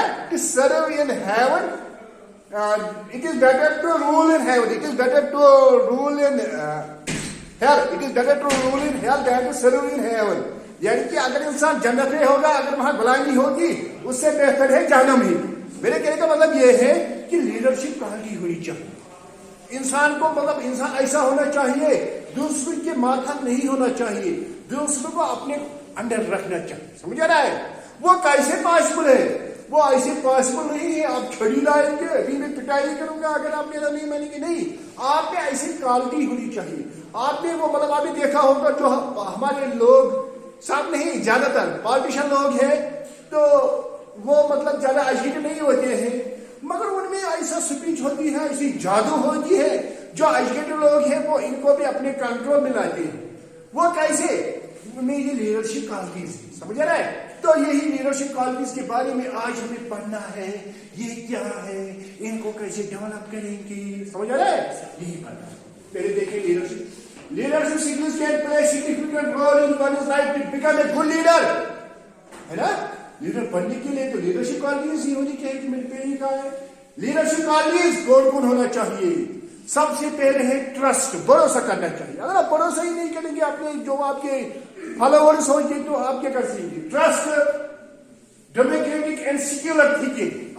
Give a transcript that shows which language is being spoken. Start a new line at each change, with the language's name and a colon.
English: To serve in heaven. It is better to rule in heaven. It is better to rule in hell. It is better to rule in hell than to serve in heaven.
Urdu: یعنی کہ اگر انسان جنت میں ہوگا, اگر وہاں بھلائی نہیں ہوگی, اس سے بہتر ہے جہنم ہی. میرے کہنے کا مطلب یہ ہے کہ لیڈرشپ کوالٹی ہونی چاہیے. انسان کو مطلب انسان ایسا ہونا چاہیے, دوسروں کے ماتحت نہیں ہونا چاہیے, دوسروں کو اپنے انڈر رکھنا چاہیے. سمجھ رہا ہے؟ وہ کیسے پاسبل ہے؟ وہ ایسے پاسبل نہیں ہے. آپ چھڑی لائیں گے, ابھی میں پٹائی کروں گا اگر آپ میرا نہیں مانیں گے. نہیں, آپ میں ایسی کوالٹی ہونی چاہیے. آپ نے وہ مطلب آپ نے دیکھا ہوگا جو ہمارے لوگ سب نہیں, زیادہ تر پالیٹیشین لوگ ہیں تو وہ مطلب زیادہ ایجوکیٹڈ نہیں ہوتے ہیں, مگر ان میں ایسا اسپیچ ہوتی ہے, ایسی جادو ہوتی ہے. جو ایجوکیٹڈ لوگ ہیں وہ ان کو بھی اپنے کنٹرول میں لاتے ہیں. وہ کیسے؟ ان میں یہ لیڈرشپ کوالٹیز ہے. سمجھ رہا ہے؟ تو یہی لیڈرشپ کوالٹیز کے بارے میں آج ہمیں پڑھنا ہے. یہ کیا ہے, ان کو کیسے ڈیولپ کریں گے, سمجھ رہا ہے؟ یہی پڑھنا ہے. پہلے دیکھیں leadership.
English: Leadership skills can play a significant role in one's life to become a good leader.
Urdu: ہے نا؟ لیڈر بننے کے لیے تو لیڈرشپ کوالٹیز ہی ہونی چاہیے کہ میرے پہلے کہا ہے. لیڈرشپ کوالٹیز کون کون ہونا چاہیے؟ سب سے پہلے ہے ٹرسٹ, بھروسہ کرنا چاہیے. اگر آپ بھروسہ ہی نہیں کریں گے اپنے جو آپ کے فالوورز ہوں گے تو آپ کیا کر سکیں گے؟
English: Trust, democratic and secular thinking.